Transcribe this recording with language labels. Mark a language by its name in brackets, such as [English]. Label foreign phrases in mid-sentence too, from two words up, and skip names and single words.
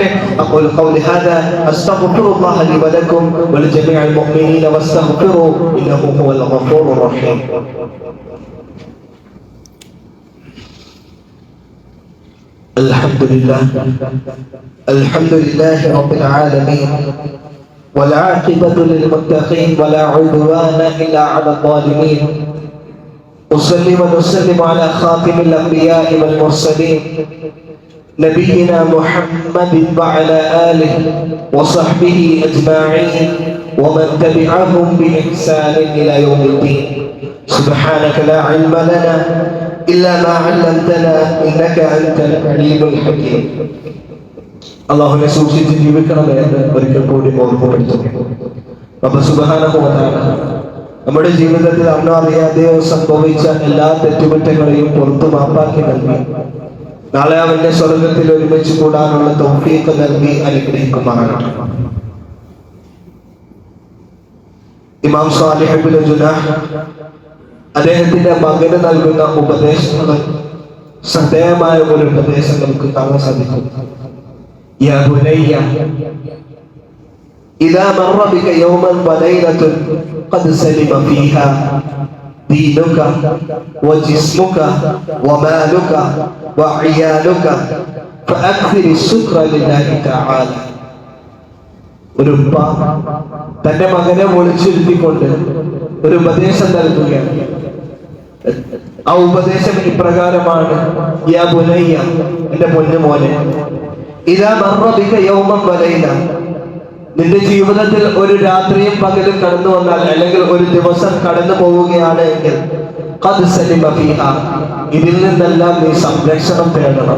[Arabic] أقول قولي هذا أستغفر الله لي ولكم ولجميع المؤمنين واستغفروه إنه هو الغفور الرحيم. الحمد لله رب العالمين والعاقبة للمتقين ولا عدوان إلا على الظالمين. أصلي ونسلم على خاتم الأنبياء والمرسلين نبينا محمد وعلى آله وصحبه أجمعين ومن تبعهم بإحسان إلى يوم الدين. سبحانك لا علم لنا إلا ما علمتنا إنك أنت العليم الحكيم. [Malayalam] അല്ലാഹുവിനെ സൂക്ഷിച്ച് ജീവിക്കണമേ എന്ന് ഒരിക്കൽ കൂടി ഓർമ്മപ്പെടുത്തുന്നു. റബ്ബ് [Arabic] سبحانه وتعالى [Malayalam] നമ്മുടെ ജീവിതത്തിൽ അന്നോ അറിയാതെയോ സംഭവിച്ച എല്ലാ തെറ്റുകുറ്റങ്ങളെയും പുറത്തു മാപ്പാക്കി നൽകി നാളെ അവന്റെ സ്വർഗത്തിൽ ഒരുമിച്ച് കൂടാനുള്ള തൗഫീഖ് നൽകി അനുഗ്രഹിക്കുമാറാകട്ടെ. ഇമാം സാലിഹ് ഇബ്നു ജുനാഹ് അദ്ദേഹത്തിന്റെ മകന് നൽകുന്ന ഉപദേശങ്ങൾ ശ്രദ്ധേയമായ ഒരു ഉപദേശം നമുക്ക് കാണാൻ സാധിക്കും. [Arabic] يا بني إذا مر بك يوما وليلة قد سلم فيها دينك وجسمك ومالك وعيالك فأكثر الشكر لله تعالى. [Malayalam] ഒരു ഉപ്പ തന്റെ മകനെ വിളിച്ചിരുത്തിക്കൊണ്ട് ഒരു ഉപദേശം നൽകുകയാണ്. ആ ഉപദേശം ഇപ്രകാരമാണ്, [Arabic] يا بني, [Malayalam] എന്റെ പൊന്നു മോനെ, [Arabic] إذا مر بك يوما وليلة, [Malayalam] നിന്റെ ജീവിതത്തിൽ ഒരു രാത്രിയും പകലും കടന്നു വന്നാൽ, അല്ലെങ്കിൽ ഒരു ദിവസം കടന്നു പോവുകയാണ് എങ്കിൽ, [Arabic] قد سلم فيها, [Malayalam] ഇതിൽ നിന്നെല്ലാം നീ സംരക്ഷണം തേടണം.